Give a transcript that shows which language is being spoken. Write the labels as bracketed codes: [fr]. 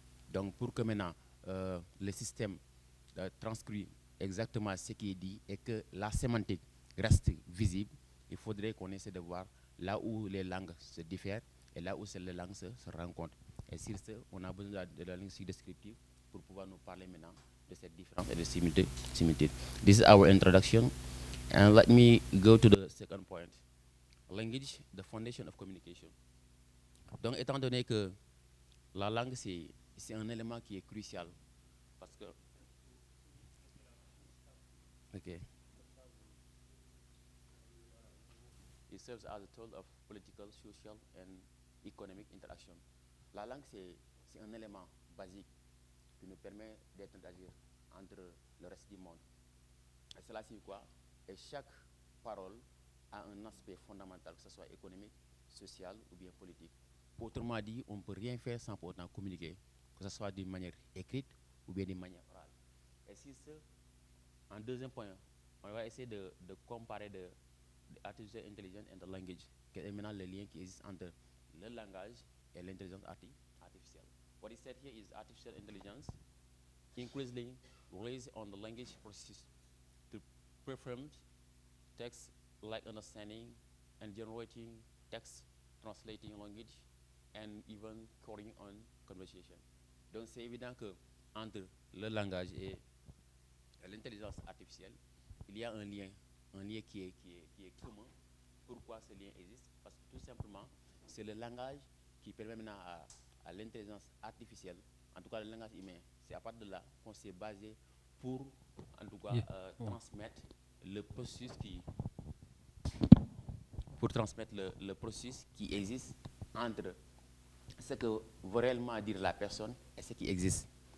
[fr] Donc, pour que maintenant le système transcrit exactement ce qui est dit et que la sémantique reste visible, il faudrait qu'on essaie de voir là où les langues se diffèrent et là où les langues se rencontrent. Et sur ce, on a besoin de la linguistique descriptive pour pouvoir nous parler maintenant de cette différence et de similitude. [en] This is our introduction, and let me go to the second point. Language, the foundation of communication. [fr] Donc, étant donné que la langue, c'est un élément qui est crucial, parce que... [en] Okay. It serves as a tool of political, social, and economic interaction. [fr] La langue, c'est un élément basique qui nous permet d'interagir entre le reste du monde. Et cela signifie quoi? Et chaque parole a un aspect fondamental, que ce soit économique, social ou bien politique. Autrement dit, on ne peut rien faire sans pour autant communiquer, que ce soit d'une manière écrite ou bien d'une manière orale. Et si ce, en deuxième point, on va essayer de comparer de [en] artificial intelligence and the language, [fr] quel est maintenant le lien qui existe entre le langage et l'intelligence artificielle. [en] What is said here is artificial intelligence increasingly relies on the language processes to perform text like understanding and generating text, translating language, and even coding on conversation. [fr] Donc c'est évident que entre le langage et l'intelligence artificielle, il y a un lien qui est commun. Pourquoi ce lien existe? Parce que tout simplement, c'est le langage qui permet maintenant à l'intelligence artificielle, en tout cas le langage humain, c'est à partir de là qu'on s'est basé pour, en tout cas, transmettre le processus qui existe entre ce que veut réellement dire la personne et ce qui existe.